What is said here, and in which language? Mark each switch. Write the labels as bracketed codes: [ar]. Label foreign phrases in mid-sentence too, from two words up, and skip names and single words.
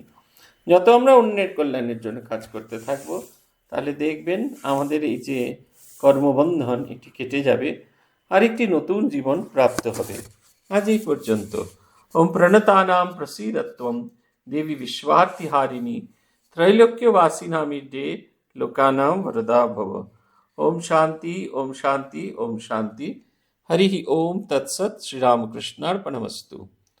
[bn] যত আমরা অন্যের কল্যাণের জন্য কাজ করতে থাকবো, তাহলে দেখবেন আমাদের এই যে কর্মবন্ধন, এটি কেটে যাবে, আর একটি নতুন জীবন প্রাপ্ত হবে। আজ এই পর্যন্ত। [sa] ওম প্রণতানাং প্রসীদত্বম দেবী বিশ্বার্তিহারিণী त्रैलोक्यवासिनामिड्डे लोकानां वरदा भव। ओम शांति ओम शांति ओम शांति। हरि ओम तत्सत्। श्री रामकृष्णार्पणमस्तु।